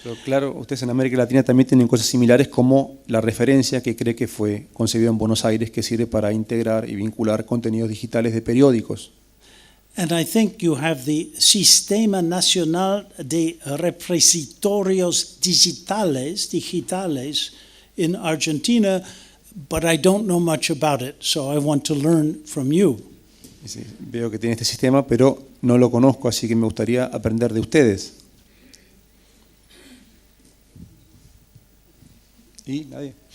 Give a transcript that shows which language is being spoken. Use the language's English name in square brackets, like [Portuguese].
[Spanish] Pero claro, ustedes en América Latina también tienen cosas similares como La Referencia, que cree que fue concebida en Buenos Aires, que sirve para integrar y vincular contenidos digitales de periódicos. [English] And I think you have the Sistema Nacional de Repositorios Digitales in Argentina, but I don't know much about it, so I want to learn from you. [Spanish] Sí, veo que tiene este sistema, pero no lo conozco, así que me gustaría aprender de ustedes. ¿Y nadie?